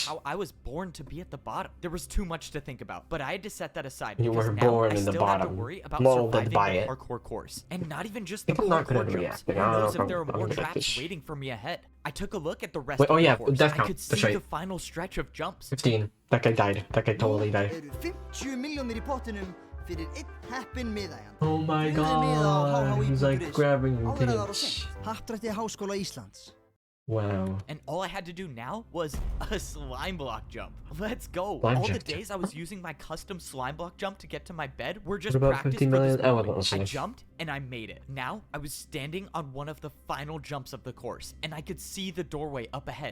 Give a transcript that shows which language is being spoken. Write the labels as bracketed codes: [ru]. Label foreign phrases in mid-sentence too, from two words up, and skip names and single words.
[en] how I was born to be at the bottom? There was too much to think about, but I had to set that aside. You because were now born I in the still had to bottom, worry about molded surviving by the it. parkour course. And not even just the think I'm not gonna parkour jumps. react. Who I don't know knows if if there are I'm more gonna traps this. waiting for me ahead? I took a look at the rest Wait, of oh the yeah, course. Death I Count. could That's see right. the final stretch of jumps. 15. That guy died. That guy totally died. [is] Eru 50 milljónir í pottinum fyrir einn heppinn miðæganda. [en] Oh my [is] Finnðu miða á [en] god. He's like [is] hhi.is [en] grabbing [is] áður en það er of [en] things. [is] seint. Happdrætti Háskóla Íslands. [en] Wow. And all I had to do now was a slime block jump. Let's go. Slime All the jump. days I was using my custom slime block jump to get to my bed were just What about practice 50 for million? this Oh, moment. listen. I jumped and I made it. Now I was standing on one of the final jumps of the course and I could see the doorway up ahead.